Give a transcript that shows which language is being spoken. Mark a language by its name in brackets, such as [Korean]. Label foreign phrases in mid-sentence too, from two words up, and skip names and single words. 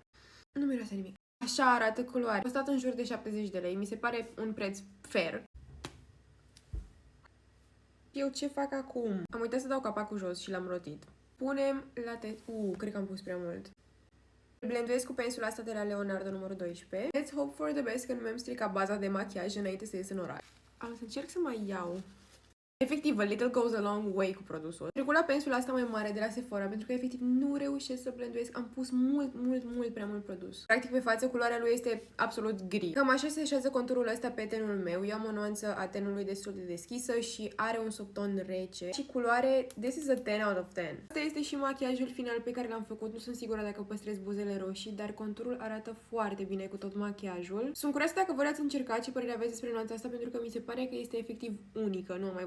[Romanian] Nu miroase nimic. Așa arată culoarea. A costat în jur de 70 de lei. Mi se pare un preț fair. Eu ce fac acum? Am uitat să dau capacul jos și l-am rotit. Punem la test. Cred că am pus prea mult. Blenduiesc cu pensula asta de la Leonardo numărul 12. [English] Let's hope for the best [Romanian] că nu mi-am stricat baza de machiaj înainte să ies în oraș. Am să încerc să mai iau. Efectiv, [English] a little goes a long way [Romanian] cu produsul. Trec la pensula asta mai mare de la Sephora pentru că efectiv nu reușesc să blenduiesc. Am pus mult prea mult produs. Practic pe față culoarea lui este absolut gri. Cam așa se așează conturul ăsta pe tenul meu. Eu am o nuanță a tenului destul de deschisă și are un subton rece. Și culoare, [English] this is a 10 out of 10. [Romanian] Asta este și machiajul final pe care l-am făcut. Nu sunt sigură dacă păstrez buzele roșii, dar conturul arată foarte bine cu tot machiajul. Sunt curioasă dacă voi ați încercat și părere aveți despre nuanța asta pentru că mi se pare că este efectiv unică. Nu am mai